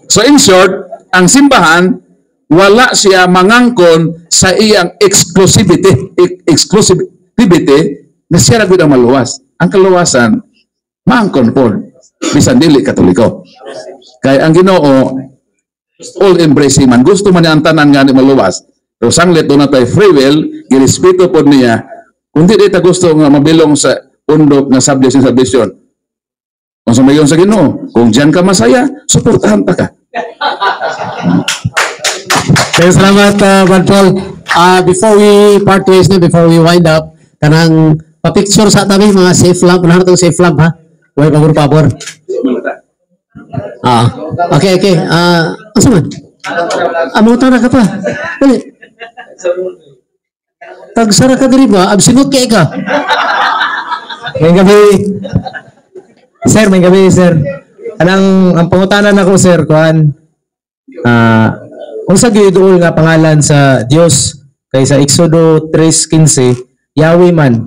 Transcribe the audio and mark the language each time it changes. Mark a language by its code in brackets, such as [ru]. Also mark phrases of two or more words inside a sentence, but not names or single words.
[ceb] So in short, ang simbahan, wala siya mangangkon sa iyang exclusivity na siya nagud ang maluwas. Ang kaluwasan, mangkon po, bisan dili Katoliko. Kaya ang Ginoo, all-embracing man. Gusto man niya ang tanan nga ni maluwas. Pero sanglit doon na tayo [en] free will, [ceb] girespeto po niya, kung di ta gusto nga mabilong sa undok na subject sa salvation. [tl] Kung sumayon sa Ginoo, kung diyan ka masaya, suportahan ta ka. [ceb] Kaya salamat, Brad Paul. [en] Before we part ways na, before we wind up, [ceb] kanang pa-picture sa tabi, mga safe lab. [tl] Ano itong safe lab, ha? Huwag pabor-pabor. Okay. [ceb] Asa man? Amutan na ka pa. Dali. Tagsara ka diri ba? Absinut kay ka. May gabi. Sir. Ang pangutanan ako, sir, kuan. Unsa gyud duol nga pangalan sa Dios kay sa Exodo 3:15 Yahweh man.